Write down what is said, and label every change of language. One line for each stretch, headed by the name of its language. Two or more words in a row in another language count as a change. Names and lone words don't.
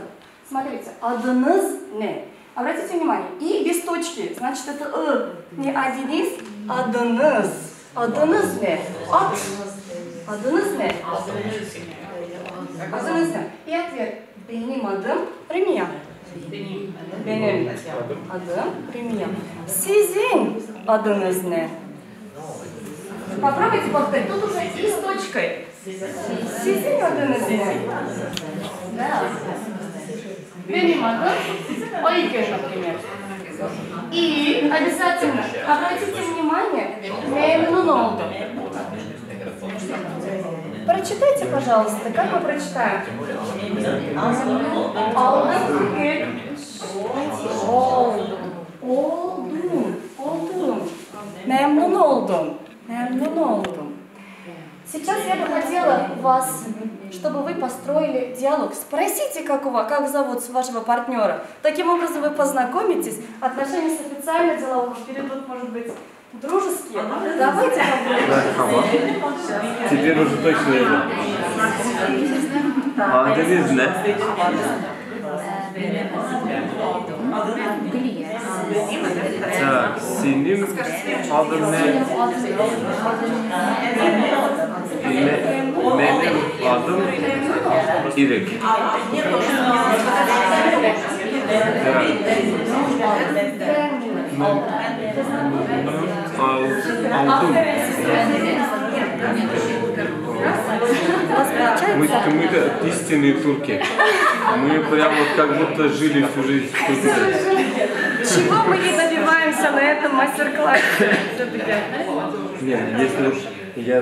Turkish: Смотрите, Adınız ne.
Russian: Обратите внимание, и без точки, значит это не Адинис, Адыныз.
Turkish: Adınız ne. Adınız ne. Adınız ne.
Russian: И ответ.
Turkish: Benim Adam Ремия. Benim adım Ремия. Sizin adınız ne?
Russian: Попробуйте повторить. Тут уже и с точкой.
Turkish: Sizin adınız ne? Да. Benim adım Айгül,
Russian: например. И обязательно обратите внимание,
Turkish: memnun oldum.
Russian: Прочитайте, пожалуйста, как мы прочитаем?
Turkish: Oldum. Memnun oldum.
Russian: Сейчас я бы хотела вас, чтобы вы построили диалог. Спросите, как зовут вашего партнера. Таким образом вы познакомитесь. Отношения с официально-делового перейдут, может быть, дружеские. Давайте попробуем. Теперь уже точно видно.
Turkish: Adınız ne? Так, senin adın ne? Benim adım İrek. Aldım.
Russian: Мы как истинные турки. Мы прям вот как будто жили всю жизнь в Турции. Чего мы не добиваемся на этом мастер-классе? Нет, если я...